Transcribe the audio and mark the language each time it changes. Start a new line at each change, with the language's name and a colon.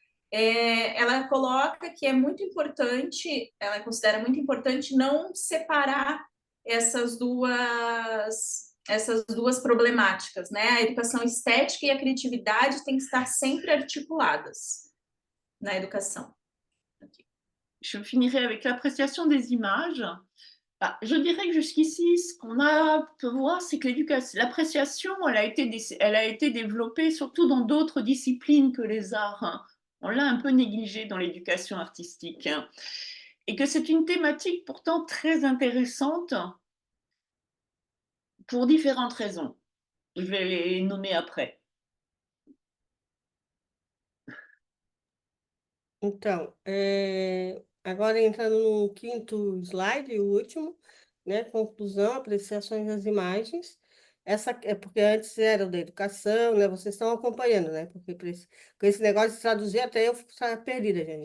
Portuguese: Ela coloca que é muito importante, ela considera muito importante não separar essas duas problemáticas, né? A educação estética e a criatividade têm que estar sempre articuladas na educação.
French: Je finirai avec l'appréciation des images. Bah, je dirais que jusqu'ici, ce qu'on a pu voir, c'est que l'appréciation, elle a été développée surtout dans d'autres disciplines que les arts, hein. On l'a un peu négligée dans l'éducation artistique, hein. Et que c'est une thématique pourtant très intéressante pour différentes raisons. Je vais les nommer après.
Portuguese: Então, agora entrando no quinto slide, o último, né? Conclusão, apreciações das imagens. Essa é porque antes era da educação, né? Vocês estão acompanhando, né? Porque com esse negócio de traduzir, até eu fico perdida, gente.